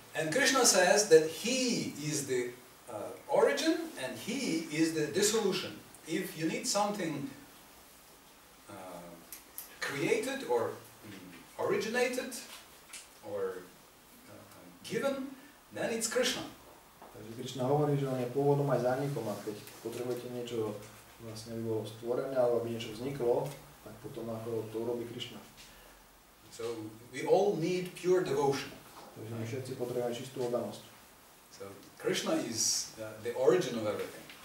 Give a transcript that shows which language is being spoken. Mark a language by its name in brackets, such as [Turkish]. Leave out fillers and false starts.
[English] And Krishna says that he is the origin and he is the dissolution. If you need something created or originated or given, then it's Krishna. [Slovak] Takže Krišna hovorí, že on je pôvodom aj zánikom a keď potrebujete niečo, vlastne aby bolo stvorené alebo aby niečo vzniklo, tak potom ako to urobí Krišna. [English] So we all need pure devotion. [Slovak] Takže my všetci potrebujeme čistú oddanosť. [English] So Krishna is the origin of everything.